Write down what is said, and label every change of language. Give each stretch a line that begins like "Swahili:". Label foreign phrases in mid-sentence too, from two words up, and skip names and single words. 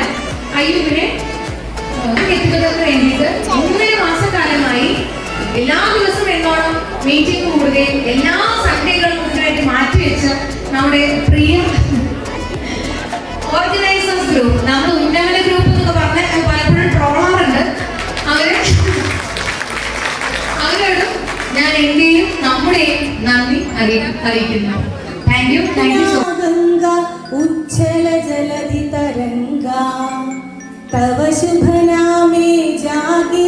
Malayalam: അയ്യൂബിനെ എത്തിക്കുന്നതിന് വേണ്ടിയിട്ട് 3 മാസക്കാലമായി എല്ലാ ദിവസവും എന്നോണം മീറ്റിംഗ് കൂടുകയും എല്ലാ സൺഡേകളും ഇതിനായിട്ട് മാറ്റിവെച്ച് നമ്മുടെ പ്രിയ
English: organisers group,
Malayalam: നമ്മൾ ഉന്നമന ഗ്രൂപ്പ് എന്നൊക്കെ പറഞ്ഞ് പലപ്പോഴും ട്രോളാറുണ്ട്. അവരോടും ഞാൻ എന്റെയും നമ്മുടെയും നന്ദി അറിയിക്കുന്നു.
English: thank you so
Bangla: গঙ্গা উচ্ছল জলধি তরঙ্গ তব শুভ নামে জাগে